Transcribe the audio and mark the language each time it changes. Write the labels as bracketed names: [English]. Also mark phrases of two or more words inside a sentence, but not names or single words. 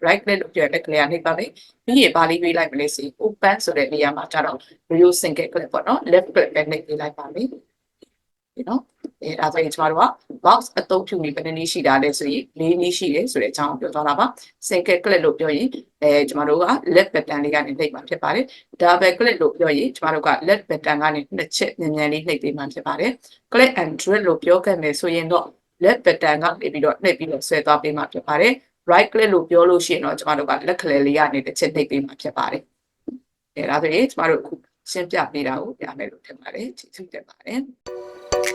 [English] right click [Burmese] လို့ပြောရင်လက်ကလေးနှိပ်ပါမယ်ပြီးရင်ဗာလေးပေးလိုက်မလဲဆိုရင် open ဆိုတဲ့နေရာမှာကျတော့ [English] view single click [Burmese] ပေါ့နော် [English] left click [Burmese] ပဲနှိပ်ပေးလိုက်ပါမယ်နော်ဒါဆိုရင်ကျမတို့က box အသုံးပြုနေဘယ်နည်းရှိတာလဲဆိုရင်၄နည်းရှိတယ်ဆိုတဲ့အကြောင်းပြောသွားတာပါ [English] single click [Burmese] လို့ပြောရင်ကျမတို့က [English] left button [Burmese] လေးကနေနှိပ်မှာဖြစ်ပါတယ် [English] double click [Burmese] လို့ပြောရင်ကျမတို့က [English] left button [Burmese] ကနေနှစ်ချက်မြန်မြန်လေးနှိပ်ပေးမှာဖြစ်ပါတယ် [English] click and drag [Burmese] လို့ပြောခဲ့မယ်ဆိုရင်တော့ [English] left button [Burmese] ကနေပြီးတော့နှိပ်ပြီးတော့ဆွဲသွားပေးမှာဖြစ်ပါတယ် [English] right click [Burmese] လို့ပြောလို့ရှိရင်တော့ကျမတို့ကလက်ကလေးလေးကနေတစ်ချက်နှိပ်ပေးမှာဖြစ်ပါတယ်ဒါဆိုရင်ကျမတို့အခုရှင်းပြပေးတာကိုပြမယ်လို့ထင်ပါတယ်ကျေးဇူးတင်ပါတယ်